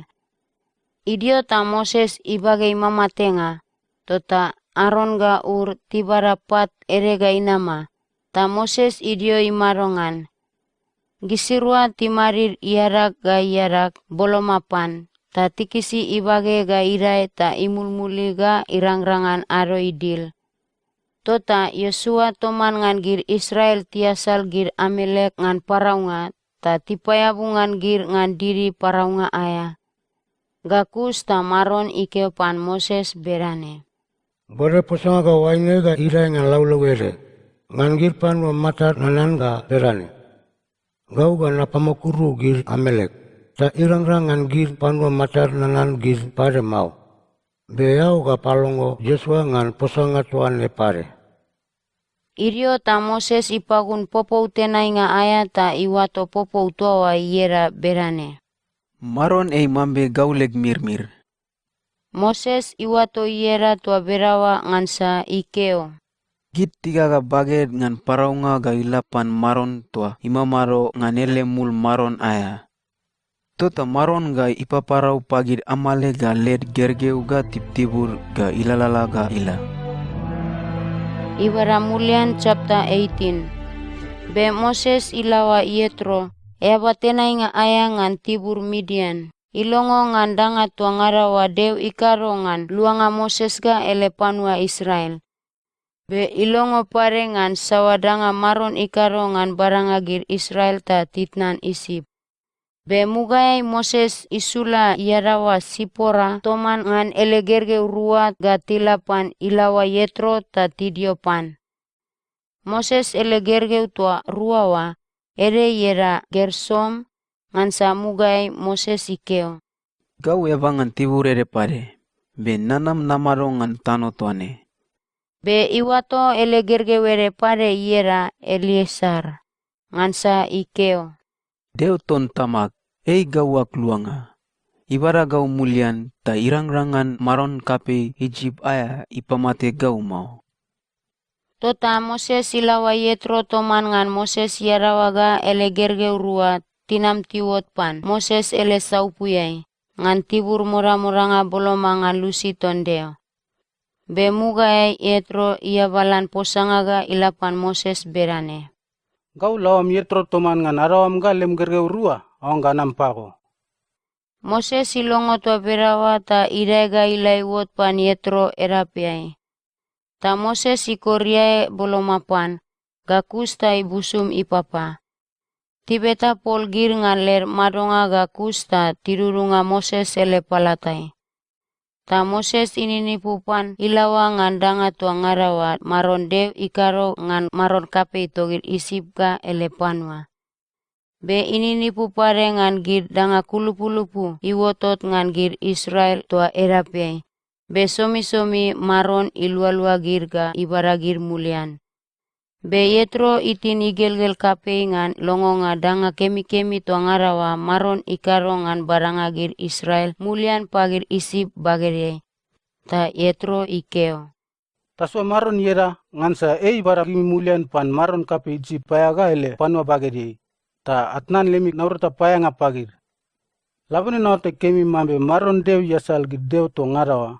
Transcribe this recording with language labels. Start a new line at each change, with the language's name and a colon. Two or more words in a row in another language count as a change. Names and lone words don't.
Mbula: Idio ta Moses ibagai mama tenga, tota Aaron ga Ur tibara pat ere ga inama, ta Moses idio imarongan. Gisirua timarir iarak ga iarak bolomapan, ta tikisi ibage ga irai ta imulmuli ga irangrangan aro idil. Tota Yosua toman ngan gir Israel tiasal gir Amelek ngan paraunga, ta tipayabungan gir ngan diri paraunga aya. Gakus ta maron ikeopan Moses berane. Bore posanga ga waine ga irai ngan laulau ere. Ngan gir panua matar nanan ga berane. Gau ga napamakuru gir Amelek. Ta irangrang ngan gir panua matar nanan gir pare mau. Beyau ga palongo Yosua ngan posanga tuan le pare. Irio ta Moses ipagun popou tenai nga aya ta iwato popou toa iera berane. Maron ei mambe gauleg mirmir. Moses iwato iera tua berawa ngansa ikeo. Git tiga ga baged ngan paraunga ga ilapan maron tua imamaro ngan ele mul maron aya. Tota maron ga ipaparau pagir amale ga led gergeu ga tip-tibur ga ilalala ga ila. Ibara Mulian chapter 18. Be Moses ilawa Yetro. Eba tenai nga aya ngan tibur Midian. Ilongo ngan danga tuangara wa dew ikaro ngan luanga Moses ga ele panua Israel. Be ilongo pare ngan sawadanga maron ikaro ngan baranga gir Israel ta titnan isip. Be mugai Moses isula iarawa Sipora toman ngan ele gerge urua ga tilapan ilawa Yetro ta tidiopan. Moses ele gerge tua ruawa. Ere yera Gersom ngansa mugai Moses ikeo. Gau evangan tibur ere pare. Be nanam namaro ngan tano tuane. Be iwato ele gerge were pare yera Eliezer ngansa ikeo. Deu ton tamak, ei gauak luanga. ibara gau mulian ta irang-rangan maron kape Egypt aya ipamate gau mau. Tota Moses ilawa Yetro toman ngan Moses yarawaga ele gergeu rua tinam tiwot pan Moses ele saupuyai ngan tibur mura-muranga boloma ngan lusi tondeo. Bemuga Yetro ia balan posangaga ilapan Moses berane. Gau lawam Yetro toman ngan arawam ga lem gergeu rua, awang ga nampako. Moses ilongo tua berawa ta irega ilai wot pan Yetro erapiai. Ta Moses ikoriae bolomapan, gakus ta ibusum ipapa. Tibeta pol gir ngan ler madonga gakus ta tirurunga Moses ele palatai. Ta Moses ininipupan ilawa ngan danga tua ngarawa maron dew ikaro ngan maron kape togir isip ga ele panwa. Be ininipupare ngan gir danga kulupu-lupu iwotot ngan gir Israel tua erapiai. Be somi-somi maron ilua-lua girga ibara gir mulian. Be Yetro itin igelgel kape ngan longonga danga kemi-kemi tua ngarawa maron ikaro ngan baranga gir Israel mulian pagir isip bagere. Ta Yetro ikeo. Taswa maron yera ngansa ibara gimi mulian pan maron kape Egypt payaga ele panwa bageri. Ta atnan lemik naurta payanga pagir. Labune naote kemi mambe maron dew yasal gir dew to ngarawa.